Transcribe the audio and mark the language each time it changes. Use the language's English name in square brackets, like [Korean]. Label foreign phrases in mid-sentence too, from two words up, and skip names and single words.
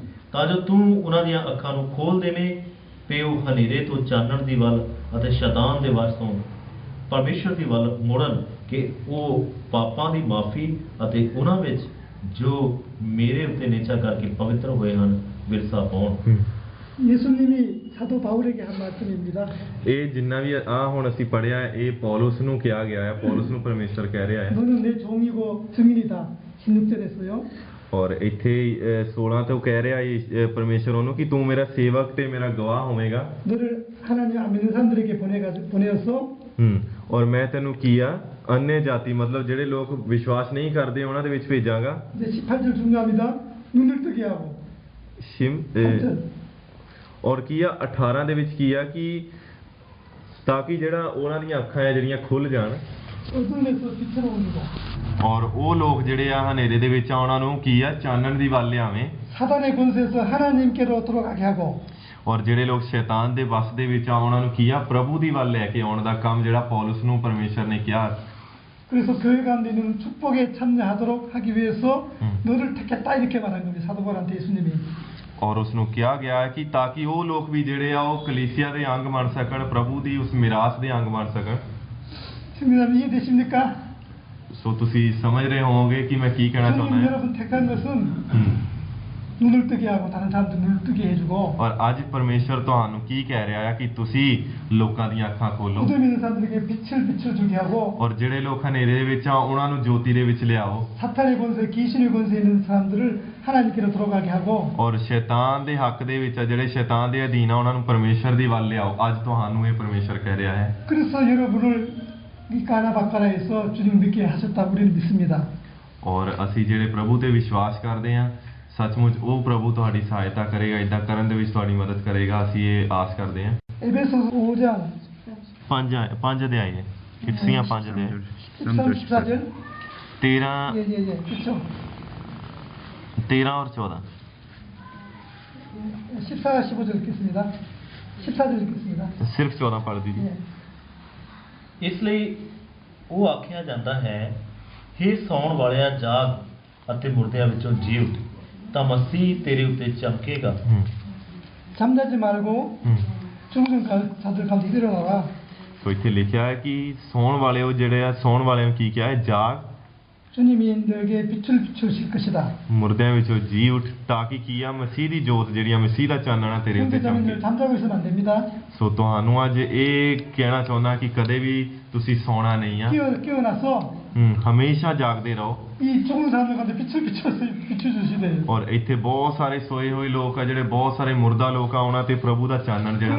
[Punjabi] ਤਾਂ ਜੋ ਤੂੰ ਉਹਨਾਂ ਦੀਆਂ ਅੱਖਾਂ ਨੂੰ ਖੋਲ ਦੇਵੇਂ ਤੇ ਉਹ ਹਨੇਰੇ ਤੋਂ ਚਾਨਣ ਦੀ ਵੱਲ ਅਤੇ ਸ਼ੈਤਾਨ ਦੇ ਵਸ ਤੋਂ ਪਰਮੇਸ਼ਰ ਦੀ ਵੱਲ ਮੁੜਨ ਕਿ ਉਹ ਪਾਪਾਂ ਦੀ ਮਾਫੀ ਅਤੇ ਉਹਨਾਂ ਵਿੱਚ ਜੋ ਮੇਰੇ ਉੱਤੇ ਨਿਚਾ ਕਰਕੇ ਪਵਿੱਤਰ ਹੋਏ ਹਨ ਵਿਰਸਾ ਪਾਉਣ [Korean] 예수님이 사도 바울에게 한 말씀입니다. [Punjabi] ਇਹ ਜਿੰਨਾ ਵੀ ਆ ਹੁਣ ਅਸੀਂ ਪੜਿਆ ਇਹ ਪੌਲਸ ਨੂੰ ਕਿਹਾ ਗਿਆ ਹੈ ਪੌਲਸ ਨੂੰ ਪਰਮੇਸ਼ਰ ਕਹਿ ਰਿਹਾ ਹੈ [Korean] 너는 내 종이고 증인이다. 16절에서요. [Punjabi] ਔਰ ਇੱਥੇ 16 ਤੋਂ ਕਹਿ ਰਿਹਾ ਪਰਮੇਸ਼ਰ ਉਹਨੂੰ ਕਿ ਤੂੰ ਮੇਰਾ ਸੇਵਕ ਤੇ ਮੇਰਾ ਗਵਾਹ ਹੋਵੇਂਗਾ [Korean] 너를 하나님 안 믿는 사람들에게 보내어서 [Punjabi] ਔਰ ਮੈਂ ਤੈਨੂੰ ਕੀਆ अन्य ਜਾਤੀ ਮਤਲਬ ਜਿਹੜੇ ਲੋਕ ਵਿਸ਼ਵਾਸ ਨਹੀਂ ਕਰਦੇ ਉਹਨਾਂ ਦੇ ਵਿੱਚ ਭੇਜਾਂਗਾ [Korean] 이제 18절 중요합니다. 눈을 뜨게 하고. [Punjabi] ਸ਼ਿਮ ਔਰ ਕੀਆ 18 ਦੇ ਵਿੱਚ ਕੀਆ ਕਿ ਤਾਂ ਕਿ ਜਿਹੜਾ ਉਹਨਾਂ ਦੀਆਂ ਅੱਖਾਂ ਹੈ ਜਿਹੜੀਆਂ ਖੁੱਲ ਜਾਣ [Korean] 어둠에서 빛으로 옮기고. [Punjabi] ਔਰ ਉਹ ਲੋਕ ਜਿਹੜੇ ਆ ਹਨੇਰੇ ਦੇ ਵਿੱਚ ਆ ਉਹਨਾਂ ਨੂੰ ਕੀ ਆ ਚਾਨਣ ਦੀ ਵੱਲ ਲਿਆਵੇਂ [Korean] 사단의 권세에서 하나님께로 들어가게 하고. [Punjabi] ਔਰ ਜਿਹੜੇ ਲੋਕ ਸ਼ੈਤਾਨ ਦੇ ਵਸ ਦੇ ਵਿੱਚ ਆ ਉਹਨਾਂ ਨੂੰ ਕੀ ਆ ਪ੍ਰਭੂ ਦੀ ਵੱਲ ਲੈ ਕੇ ਆਉਣ ਦਾ ਕੰਮ ਜਿਹੜਾ ਪੌਲਸ ਨੂੰ ਪਰਮੇਸ਼ਰ ਨੇ ਕਿਹਾ [Korean] 그래서 교회 가운데 있는 축복에 참여하도록 하기 위해서 너를 택했다 이렇게 말한 겁니다. 사도 바울한테 예수님이. [Punjabi] ਔਰ ਉਸ ਨੂੰ ਕਿਹਾ ਗਿਆ ਹੈ ਕਿ ਤਾਂ ਕਿ ਉਹ ਲੋਕ ਵੀ ਜਿਹੜੇ ਆ ਉਹ ਕਲੀਸਿਆ ਦੇ ਅੰਗ ਬਣ ਸਕਣ ਪ੍ਰਭੂ ਦੀ ਉਸ ਮਿਰਾਸ ਦੇ ਅੰਗ ਬਣ ਸਕਣ [Korean] 시민님 이해되십니까? [Punjabi] ਸੋ ਤੁਸੀਂ ਸਮਝ ਰਹੇ ਹੋਵੋਗੇ ਕਿ ਮੈਂ ਕੀ ਕਹਿਣਾ ਚਾਹੁੰਦਾ [Korean] 주님 [Punjabi] ਹਾਂ [Korean] 여러분 택한 것은 눈을 뜨게 하고 다른 사람들 눈을 뜨게 해주고 [Punjabi] ਔਰ ਅੱਜ ਪਰਮੇਸ਼ਰ ਤੁਹਾਨੂੰ ਕੀ ਕਹਿ ਰਿਹਾ ਹੈ ਕਿ ਤੁਸੀਂ ਲੋਕਾਂ ਦੀਆਂ ਅੱਖਾਂ ਖੋਲੋ [Korean] 어둠 있는 사람들에게 빛을 비춰주게 하고 [Punjabi] ਔਰ ਜਿਹੜੇ ਲੋਕ ਹਨੇਰੇ ਦੇ ਵਿੱਚ ਆ ਉਹਨਾਂ ਨੂੰ ਜੋਤੀ ਦੇ ਵਿੱਚ ਲਿਆਓ [Korean] 사탄의 권세, 귀신의 권세 있는 사람들을 하나님께로 돌아가게 하고 [Punjabi] ਔਰ ਸ਼ੈਤਾਨ ਦੇ ਹੱਕ ਦੇ ਵਿੱਚ ਆ ਜਿਹੜੇ ਸ਼ੈਤਾਨ ਦੇ ਅਧੀਨ ਆ ਉਹਨਾਂ ਨੂੰ ਪਰਮੇਸ਼ਰ ਦੀ ਵੱਲ ਲਿਆਓ ਅੱਜ ਤੁਹਾਨੂੰ ਇਹ ਪਰਮੇਸ਼ਰ ਕਹਿ ਰਿਹਾ ਹੈ [Korean] 그래서 여러분을 이 까나바까라에서 주님 믿게 하셨다고 우리는 믿습니다. [Punjabi] ਔਰ ਅਸੀਂ ਜਿਹੜੇ ਪ੍ਰਭੂ ਤੇ ਵਿਸ਼ਵਾਸ ਕਰਦੇ ਹਾਂ ਸੱਚਮੁੱਚ ਉਹ ਪ੍ਰਭੂ ਤੁਹਾਡੀ ਸਹਾਇਤਾ ਕਰੇਗਾ ਇਦਾਂ ਕਰਨ ਦੇ ਵਿੱਚ ਤੁਹਾਡੀ ਮਦਦ ਕਰੇਗਾ ਅਸੀਂ ਇਹ ਆਸ ਕਰਦੇ ਹਾਂ [Korean] 에베소서 5장 [Punjabi] ਪੰਜ ਅਧਿਆਏ ਨੇ ਕਿਤਸੀਆਂ ਪੰਜ ਅਧਿਆਏ [Korean] 13, 14절 13 예, 그렇죠. [Punjabi] 13 ਔਰ 14 [Korean] 14, 15절 읽겠습니다. 14절 읽겠습니다. [Punjabi] ਸਿਰਫ 14 ਪੜ੍ਹ ਦੀजिए [Korean] 예. [Punjabi] ਇਸ ਲਈ ਉਹ ਆਖਿਆ ਜਾਂਦਾ ਹੈ ਹੇ ਸੌਣ ਵਾਲਿਆ ਜਾਗ ਅਤੇ ਮੁਰਦਿਆਂ ਵਿੱਚੋਂ ਜੀ ਉੱਠ ਤਾਂ ਮਸੀਹ ਤੇਰੇ ਉੱਤੇ ਚਮਕੇਗਾ [Korean] 잠자지 말고 죽은 자들 가운데 일어나라. [Punjabi] ਸੋ ਇੱਥੇ ਲਿਖਿਆ ਹੈ ਕਿ ਸੌਣ ਵਾਲਿਓ ਜਿਹੜੇ ਆ ਸੌਣ ਵਾਲਿਆਂ ਨੂੰ ਕੀ ਕਿਹਾ ਹੈ ਜਾਗ [Korean] 주님이 너에게 빛을 비추실 것이다. [Punjabi] ਮੁਰਦਿਆਂ ਵਿੱਚੋਂ ਜੀ ਉੱਠ ਤਾਂ ਕਿ ਕੀ ਆ ਮਸੀਹ ਦੀ ਜੋਤ ਜਿਹੜੀ ਆ ਮਸੀਹ ਦਾ ਚਾਨਣਾ ਤੇਰੇ ਉੱਤੇ ਚਮਕੇ [Korean] 형제자매들 잠자고 있으면 안 됩니다. [Punjabi] ਸੋ ਤੁਹਾਨੂੰ ਅੱਜ ਇਹ ਕਹਿਣਾ ਚਾਹੁੰਦਾ ਕਿ ਕਦੇ ਵੀ ਤੁਸੀਂ ਸੌਣਾ ਨਹੀਂ ਆ [Korean] 깨어나서 [Punjabi] ਹਮੇਸ਼ਾ ਜਾਗਦੇ ਰਹੋ [Korean] 이 죽은 사람들 가운데 빛을 비춰주시대. [Punjabi] ਔਰ ਇੱਥੇ ਬਹੁਤ ਸਾਰੇ ਸੋਏ ਹੋਏ ਲੋਕ ਆ ਜਿਹੜੇ ਬਹੁਤ ਸਾਰੇ ਮੁਰਦਾ ਲੋਕ ਆ ਉਹਨਾਂ ਤੇ ਪ੍ਰਭੂ ਦਾ ਚਾਨਣ ਜਿਹੜਾ